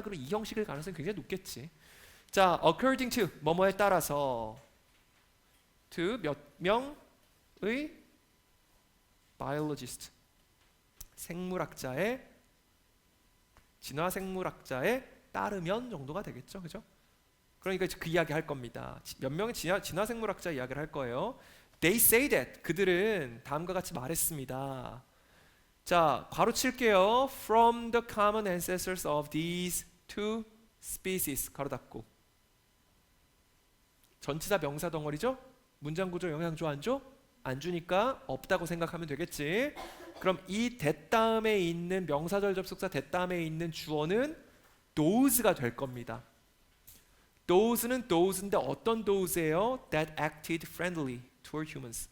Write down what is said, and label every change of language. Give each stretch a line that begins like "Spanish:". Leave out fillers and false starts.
Korean: 그럼 이 형식일 가능성이 굉장히 높겠지. 자,
English: according to
Korean: 뭐뭐에 따라서 to 몇 명의 biologist, 생물학자의 진화 생물학자에 따르면 정도가 되겠죠. 그죠? 그러니까 그 이야기 할 겁니다. 몇 명의 진화 생물학자 이야기를 할 거예요.
English: They say that.
Korean: 그들은 다음과 같이 말했습니다. 자, 괄호 칠게요.
English: From the common ancestors of these two species.
Korean: 괄호 닫고. 전치사 명사 덩어리죠? 문장 구조 영향 줘 안 줘? 안 주니까 없다고 생각하면 되겠지. 그럼 이 that 다음에 있는 명사절 접속사 that 다음에 있는 주어는 those가 될 겁니다. those는 those인데 어떤 those예요?
English: That acted friendly toward humans.